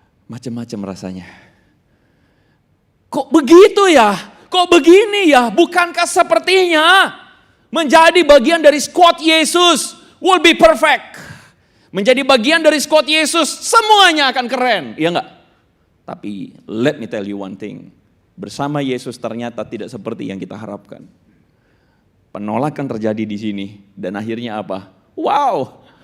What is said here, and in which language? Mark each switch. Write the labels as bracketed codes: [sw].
[id] Macam-macam rasanya. Kok begitu ya? Kok begini ya? Bukankah sepertinya menjadi bagian dari squad Yesus [en] will be perfect. [id] Menjadi bagian dari squad Yesus semuanya akan keren. Iya enggak? Tapi [en] let me tell you one thing. [id] Bersama Yesus ternyata tidak seperti yang kita harapkan. Penolakan terjadi di sini dan akhirnya apa? Wow.